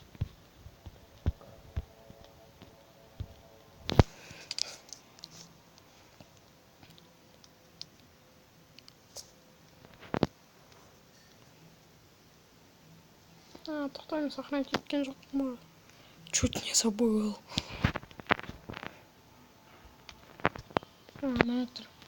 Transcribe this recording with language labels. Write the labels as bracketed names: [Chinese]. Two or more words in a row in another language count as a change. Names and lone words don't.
[Kazakh] Тоқтайын, сахна кеткен жоқ ма? [Russian] Чуть не забыл. [Kazakh] Мына тұр.